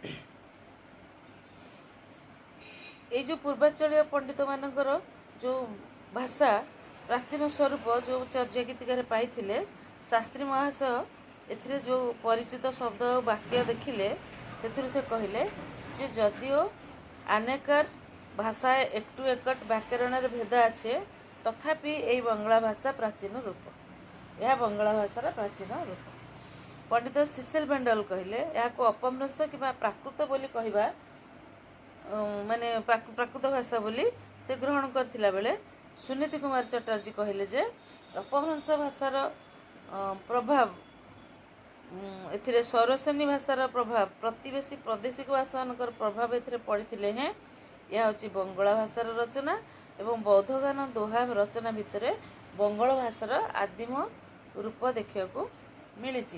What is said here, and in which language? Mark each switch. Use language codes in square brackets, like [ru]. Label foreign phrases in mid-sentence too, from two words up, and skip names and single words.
[or] ଏଇ ଯେଉଁ ପୂର୍ବାଞ୍ଚଳୀୟ ପଣ୍ଡିତମାନଙ୍କର ଯେଉଁ ଭାଷା ପ୍ରାଚୀନ ସ୍ୱରୂପ ଯେଉଁ ଚର୍ଯ୍ୟା ଗୀତିକାରେ ପାଇଥିଲେ, ଶାସ୍ତ୍ରୀ ମହାଶୟ ଏଥିରେ ଯେଉଁ ପରିଚିତ ଶବ୍ଦ ଓ ବାକ୍ୟ ଦେଖିଲେ, ସେଥିରୁ ସେ କହିଲେ ଯେ ଯଦିଓ ଆନେକର ଭାଷାয় [bn] একটু একট ব্যাকরণের ভেদ আছে, তথাপি এই বাংলা ভাষা প্রাচীন রূপ। [or] ଏହା ବଙ୍ଗଳା ଭାଷାର ପ୍ରାଚୀନ ରୂପ। ପଣ୍ଡିତ ସିସିଲ ବେଣ୍ଡଲ କହିଲେ ଏହାକୁ ଅପଭ୍ରଂଶ କିମ୍ବା ପ୍ରାକୃତ ବୋଲି କହିବା, ମାନେ ପ୍ରାକୃତ ଭାଷା ବୋଲି ସେ ଗ୍ରହଣ କରିଥିଲା ବେଳେ ସୁନୀତି କୁମାର ଚଟାର୍ଜୀ କହିଲେ ଯେ ଅପଭ୍ରଂଶ ଭାଷାର ପ୍ରଭାବ, ଏଥିରେ ସୌରସେନୀ ଭାଷାର ପ୍ରଭାବ, ପ୍ରତିବେଶୀ ପ୍ରାଦେଶିକ ଭାଷାମାନଙ୍କର ପ୍ରଭାବ ଏଥିରେ ପଡ଼ିଥିଲେ ହେଁ ଏହା ହେଉଛି ବଙ୍ଗଳା ଭାଷାର ରଚନା ଏବଂ ବୌଦ୍ଧଗାନ ଦୋହା ରଚନା ଭିତରେ ବଙ୍ଗଳ ଭାଷାର ଆଦିମ ରୂପ ଦେଖିବାକୁ ମିଳିଛି।